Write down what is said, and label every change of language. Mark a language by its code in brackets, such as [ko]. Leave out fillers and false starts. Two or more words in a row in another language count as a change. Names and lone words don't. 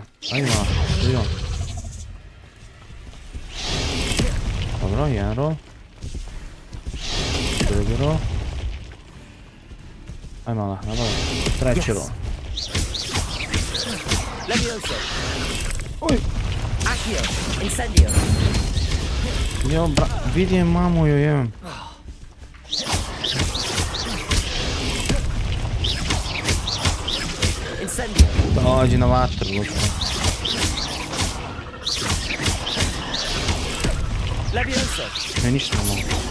[bs] Ajde malo, vidi on. Dobro, jedan roll. Drugi roll. Aj mala, nabavi. Treći roll. Uj! Accio. Incendio. Jo, vidi je mamu joj jebem. Dođi na vatru, lučko. Ne, ništa ne mogu.